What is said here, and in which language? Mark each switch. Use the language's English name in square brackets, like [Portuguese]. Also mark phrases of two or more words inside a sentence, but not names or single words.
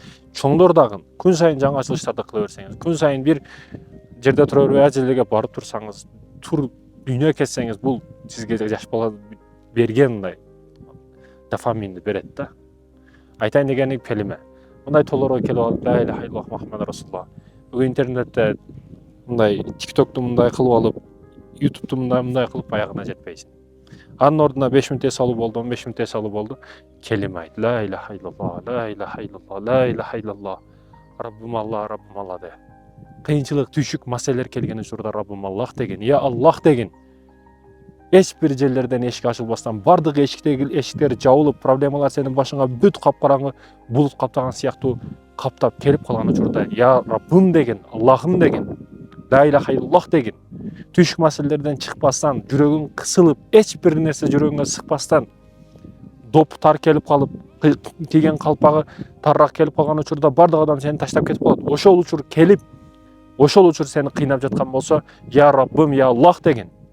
[Kyrgyz] Чоңдор дагы күн сайын жаңы ачылыштарды кыла берсеңиз, күн сайын бир жерде тура бербей ал жерлерге барып турсаңыз, дүйнө кетсеңиз, бул сизге жаш бала берген мындай дофаминди берет да. Айтайын дегени келиме. Мындай тоолорго келип алып, [Arabic] لا إله إلا الله محمد رسول الله. [Kyrgyz] Бүгүн интернетте мындай TikTok'ту мындай кылып алып, YouTube'ду мындай кылып аягына жетпейсиң. Анын ордуна 5 мүнөт эс алуу болду, 15 мүнөт эс алуу болду. Келиме айт. [Arabic] لا إله إلا الله، لا إله إلا الله، لا إله إلا الله. [Kyrgyz] Раббым Аллах, Раббым Аллах де. Кыйынчылык, түшүк маселелер келген учурда Раббым Аллах деген, [Arabic] يا الله [Kyrgyz] деген. Эч бир жерлерден эшик ачылбастан, бардык эшиктер жабылып, проблемалар сенин башыңа бүт капкараңгы булут каптаган сыяктуу каптап келип калган учурда, я Раббым деген, Аллахым деген, [Arabic] لا إله إلا الله деген. [Kyrgyz] Түшүк маселелерден чыкпастан, жүрөгүң кысылып, эч бир нерсе жүрөгүңө сыкпастан, доп тар келип калып, кийген калпагы тарыраак келип калган учурда бардык адам сени таштап кетип калат. Ошол учур келип, ошол учур сени кыйнап жаткан болсо, я Раббым, [Arabic] يا الله [Kyrgyz] деген.